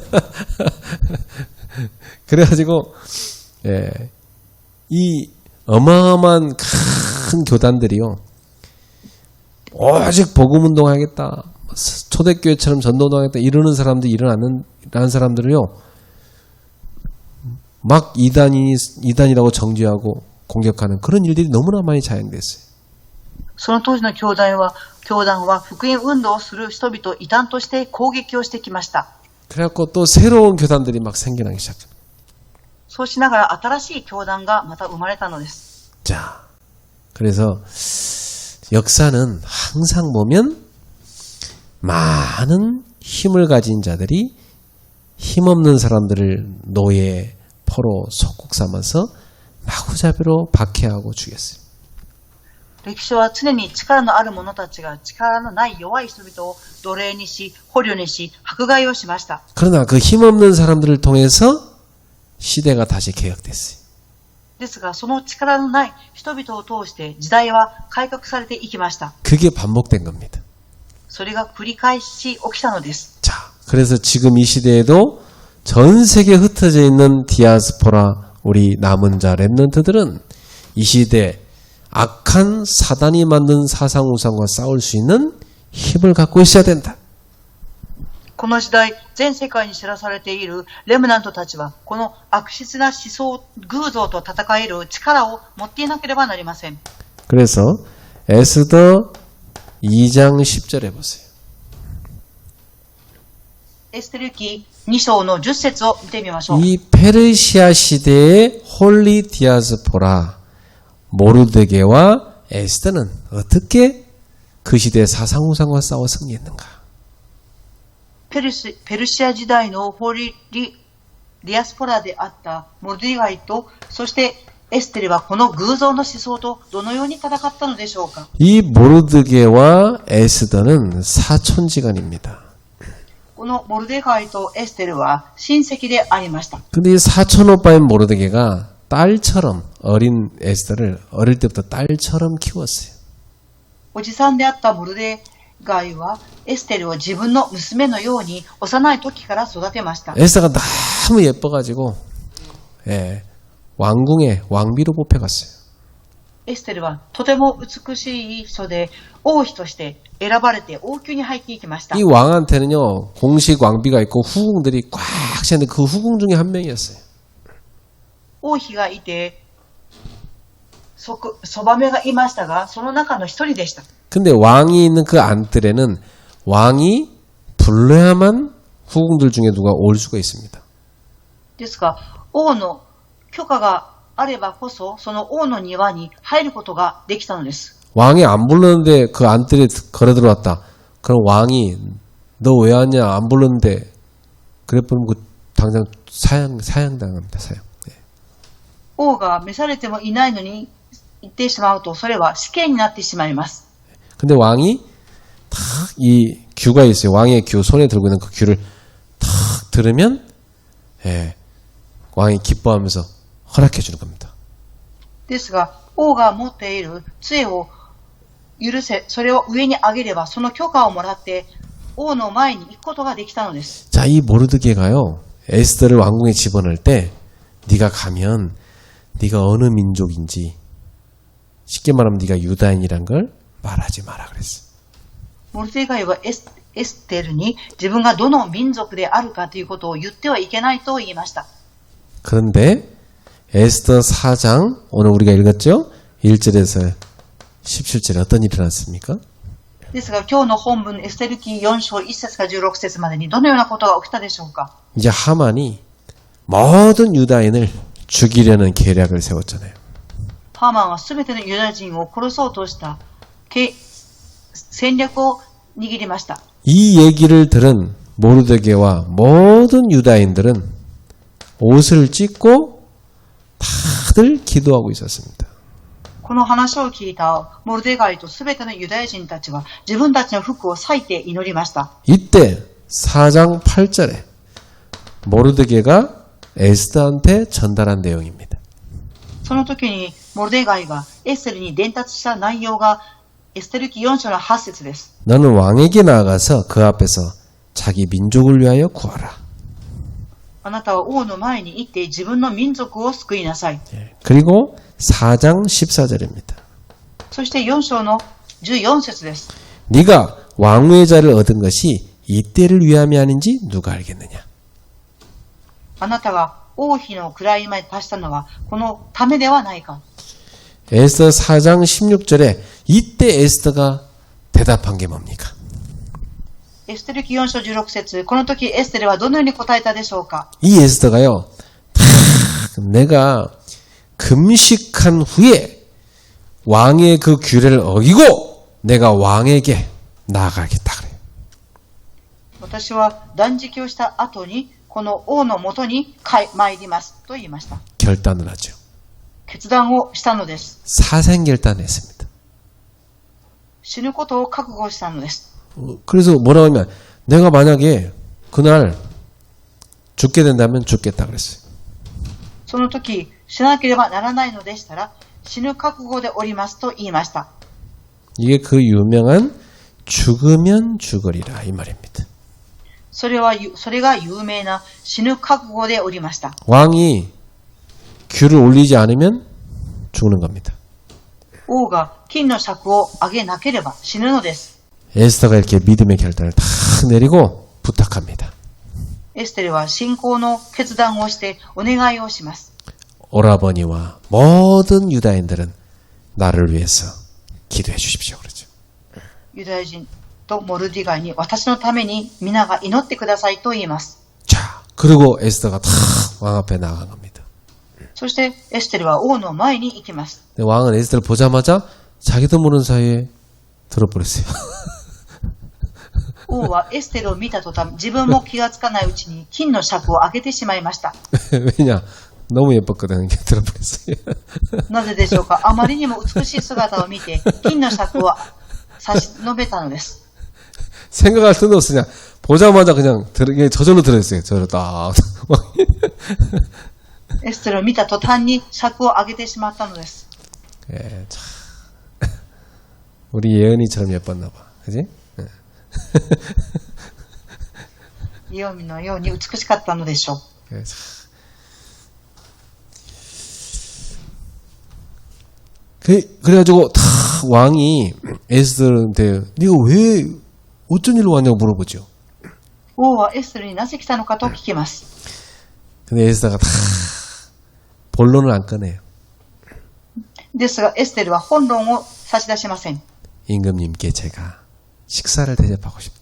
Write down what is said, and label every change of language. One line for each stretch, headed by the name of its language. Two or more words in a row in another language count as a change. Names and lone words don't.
Korean: 그래가지고 예, 이 어마어마한 큰 교단들이요. 오직 복음운동하겠다. 초대교회처럼 전도운동하겠다. 이러는 사람들, 일어나는 사람들을요. 막 이단이라고 정죄하고 공격하는 그런 일들이 너무나 많이 자행됐어요.
Japanese: その当時の教団は福音運動をする人々を異端として攻撃をしてきました。
Korean: 그래갖고 또 새로운 교단들이 막 생겨나기 시작합니다.
Japanese: そうしながら新しい教団がまた生まれたのです。
Korean: 자, 그래서 역사는 항상 보면 많은 힘을 가진 자들이 힘없는 사람들을 노예, 포로, 속국 삼아서 마구잡이로 박해하고 죽였어요.
Japanese: 歴史は常に力のある者たちが力のない弱い人々を奴隷にし、捕虜にし、迫害をしました。
Korean: 그러나 그 힘없는 사람들을 통해서 시대가 다시 개혁됐어요.
Japanese: ですが、その力のない人々を通して時代は改革されていきました。
Korean: 그게 반복된 겁니다.
Japanese: それが繰り返し起きたのです。
Korean: 자, 그래서 지금 이 시대에도 전 세계에 흩어져 있는 디아스포라 우리 남은 자 렘넌트들은 이 시대에 악한 사단이 만든 사상우상과 싸울 수 있는 힘을 갖고 있어야 된다.
Japanese: この時代、全世界に知らされているレムナントたちは、この悪質な思想、偶像と戦える力を持っていなければなりません。
Korean: 그래서 에스더 2장 10절에 보세요.
Japanese: エステル記2章の10節を見てみましょう。
Korean: 이 페르시아 시대의
English: holy diaspora
Korean: 모르드게와 에스더는 어떻게 그 시대의 사상우상과 싸워 승리했는가?
Japanese: ペルシア時代の
English: holy diaspora
Japanese: であったモルディガイと、そしてエステルはこの偶像の思想とどのように戦ったのでしょうか。
Korean: 이 모르드게와 에스더는 사촌지간입니다.
Japanese: このモルデガイとエステルは親戚でありました。
Korean: 근데 이 사촌오빠인 모르드게가 딸처럼 어린 에스더를 어릴 때부터 딸처럼 키웠어요.
Japanese: おじさんであったモルデガイはエステルを自分の娘のように幼い時から育てました。
Korean: 에스더가 너무 예뻐가지고 왕궁의 왕비로 뽑혀갔어요.
Japanese: エステルはとても美しい人で王妃として選ばれて王宮に入っていきました。
Korean: 이 왕한테는요 공식 왕비가 있고 후궁들이 꽉 차는데 그 후궁 중에 한 명이었어요.
Japanese: 王妃がいてそばめがいましたが、その中の一人でした。
Korean: 근데 왕이 있는 그 안뜰에는 왕이 불러야만 후궁들 중에 누가 올 수가 있습니다.
Japanese: ですが、王の許可があればこそ、その王の庭に入ることができたのです。
Korean: 왕이 안 불렀는데 그 안뜰에 걸어 들어왔다. 그럼 왕이 너 왜 왔냐 안 불렀는데 그래 보면 그 당장 사형당합니다. 사형.
Japanese: 王が召されてもいないのに行ってしまうと、それは死刑になってしまいます。
Korean: 근데 왕이 탁 이 규가 있어요. 왕의 규 손에 들고 있는 그 규를 탁 들으면 왕이 기뻐하면서 허락해 주는 겁니다.
Japanese: ですが、王が持っている杖を許せ、それを上に上げれば、その許可をもらって王の前に行くことができたのです。
Korean: 자, 이 모르드게가요. 에스더를 왕궁에 집어넣을 때 네가 가면 네가 어느 민족인지 쉽게 말하면 네가 유다인이란 걸 말하지 마라 그랬어.
Japanese: モルデガイはエステルに自分がどの民族であるかということを言ってはいけないと言いました。
Korean: 그런데 에스더 4장 오늘 우리가 읽었죠? 1절에서 17절에 어떤 일이 일어났습니까?
Japanese: ですが今日の本文エステル記4章1節から16節までにどのようなことが起きたでしょうか。
Korean: 이제 하만이 모든 유다인을 죽이려는 계략을 세웠잖아요.
Japanese: ハーマンはすべてのユダヤ人を殺そうとした戦略を握りました。
Korean: 이 얘기를 들은 모르드게와 모든 유다인들은 옷을 찢고 다들 기도하고 있었습니다.
Japanese: この話を聞いたモルデガイとすべてのユダヤ人たちは自分たちの服を裂いて祈りました。
Korean: 이때 4장 8절에 모르드게가 에스더한테 전달한 내용입니다.
Japanese: その時にモルデガイがエステルに伝達した内容がエステル記4章の8節です。
Korean: 너는 왕에게 나아가서 그 앞에서 자기 민족을 위하여 구하라.
Japanese: あなたは王の前に行って自分の民族を救いなさい。
Korean: 그리고 4장 14절입니다.
Japanese: そして4章の14節です。
Korean: 네가 왕후의 자를 얻은 것이 이때를 위함이 아닌지 누가 알겠느냐.
Japanese: あなたが王妃の位まで達したのはこのためではないか。
Korean: 에스더 4장 16절에 이때 에스더가 대답한 게 뭡니까?
Japanese: エステル記4章16節、この時エステルはどのように答えたでしょうか。
Korean: 이 에스더가요. 내가 금식한 후에 왕의 그 규례를 어기고 내가 왕에게 나아가겠다 그래요.
Japanese: 私は断食をした後にこの王のもとに参りますと言いました。
Korean: 결단을 하죠.
Japanese: 決断をしたのです。
Korean: 사생결단했습니다.
Japanese: 死ぬことを覚悟したのです。
Korean: 그래서 뭐라고 하면 내가 만약에 그날 죽게 된다면 죽겠다 그랬어요.
Japanese: その時死なければならないのでしたら死ぬ覚悟でおりますと言いました。
Korean: 이게 그 유명한 죽으면 죽으리라 이 말입니다.
Japanese: それが有名な死ぬ覚悟でおりました。
Korean: 왕이 귀를 올리지 않으면 죽는 겁니다.
Japanese: 王が金の尺を上げなければ死ぬのです。
Korean: 에스더가 이렇게 믿음의 결단을 다 내리고 부탁합니다.
Japanese: エステルは信仰の決断をしてお願いをします。
Korean: 오라버니와 모든 유다인들은 나를 위해서 기도해 주십시오. 그러죠.
Japanese: ユダヤ人とモルディガイに私のために皆が祈ってくださいと言います。
Korean: 자, 그리고 에스더가 다 왕 앞에 나간 겁니다.
Japanese: そしてエステルは王の前に行きます。
Korean: 근데 왕은 에스더를 보자마자 자기도 모르는 사이에 들어버렸어요.
Japanese: 王はエステルを見た途端、自分も気がつかないうちに金の尺を上げてしまいました。
Korean: 왜냐? 너무 예뻤거든. 이렇게 들어버렸어요.
Japanese: なぜでしょうか。あまりにも美しい姿を見て、金の尺を差し伸べたのです。
Korean: 생각할 틈도 없으냐. 보자마자 그냥 저절로 들어있어요. 저절로 딱.
Japanese: エステルを見た途端に尺を上げてしまったのです。
Korean: 예, 참. 우리 예은이처럼 예뻤나 봐. 그지?
Japanese: イオミのように美しかったのでしょう。
Korean: 예, 참. 그래가지고 다 왕이 에스더한테 네가 왜 어쩐 일로 왔냐고 물어보죠.
Japanese: 王はエステルになぜ来たのかと聞きます。
Korean: 근데 에스더가 다 본론을 안 꺼내요.
Japanese: ですがエステルは本論を差し出しません。
Korean: 임금님께 제가 식사를 대접하고 싶다.